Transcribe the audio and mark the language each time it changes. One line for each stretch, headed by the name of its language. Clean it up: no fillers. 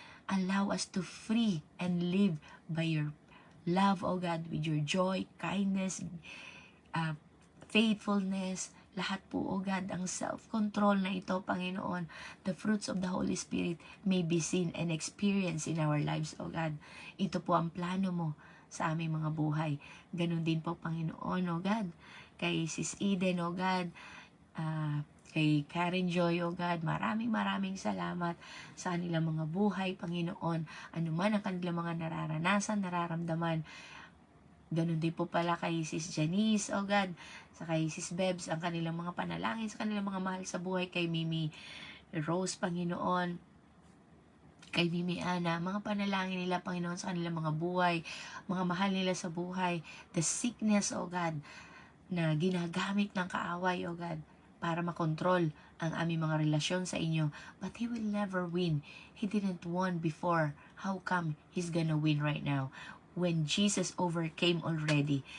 English: Allow us to free and live by your love, O God, with your joy, kindness, faithfulness,
Filipino: lahat po, O God, ang self-control na ito, Panginoon,
English: the fruits of the Holy Spirit may be seen and experienced in our lives, O God.
Filipino: Ito po ang plano mo sa aming mga buhay. Ganon din po, Panginoon, O God, kay Sis Eden, O God, kay Karen Joy, O God, maraming salamat sa kanilang mga buhay, Panginoon, anuman ang kanilang mga nararanasan, nararamdaman. Ganon din po pala kay Sis Janice, O God, sa kay Sis Bebs, ang kanilang mga panalangin sa kanilang mga mahal sa buhay, kay Mimi Rose, Panginoon, kay Mimi Ana, mga panalangin nila, Panginoon, sa kanilang mga buhay, mga mahal nila sa buhay,
English: the sickness,
Filipino: O God, na ginagamit ng kaaway, O God, para makontrol ang aming mga relasyon sa inyo.
English: But He will never win. He didn't win before. How come He's gonna win right now? When Jesus overcame already.